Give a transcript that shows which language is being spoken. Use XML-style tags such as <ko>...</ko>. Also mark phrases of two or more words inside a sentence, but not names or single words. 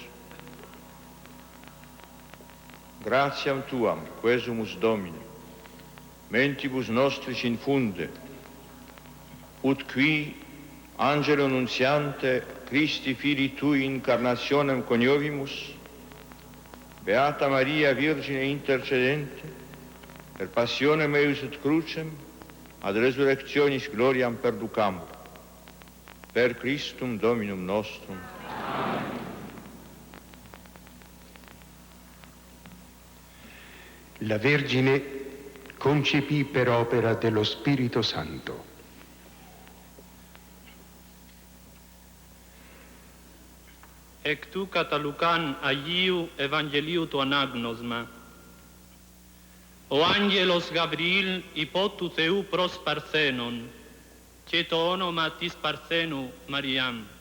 <la>Gratiam tuam, quesumus Domine, mentibus nostris infunde, ut qui angelo nuntiante Christi Filii Tui incarnationem coniovimus, Beata Maria Virgine intercedente, per passionem eius et crucem, ad resurrectionis gloriam perducamur. Per Christum Dominum nostrum. Amen.</la> <it>La Vergine concepì per opera dello Spirito Santo.</it> <el>Εκ του κατά Λουκάν Αγίου Ευαγγελίου του ανάγνωσμα. Ο άγγελος Γαβριήλ υπό του Θεού προς Παρθένον και το όνομα της Παρθένου Μαριάμ.</el>